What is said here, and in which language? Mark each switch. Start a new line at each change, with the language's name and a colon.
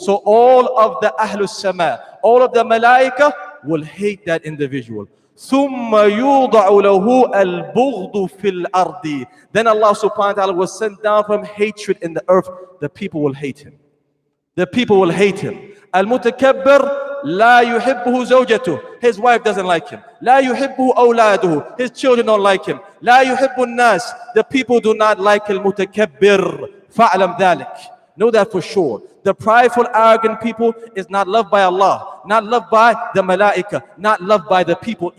English: So all of the Ahlus Sama, all of the Malaika will hate that individual.
Arabic: ثُمَّ يُوضَعُ لَهُ الْبُغْضُ فِي الْأَرْضِ.
English: Then Allah subhanahu wa ta'ala will send down from hatred in the earth. The people will hate him. The people will hate him.
Arabic: Al-mutakabbir لا يحبه زوجته.
English: His wife doesn't like him.
Arabic: لا يحبه أولاده.
English: His children don't like him.
Arabic: لا يحب الناس.
English: The people do not like المتكبر.
Arabic: فاعلم ذلك.
English: Know that for sure. The prideful, arrogant people is not loved by Allah, not loved by the malaika, not loved by the people.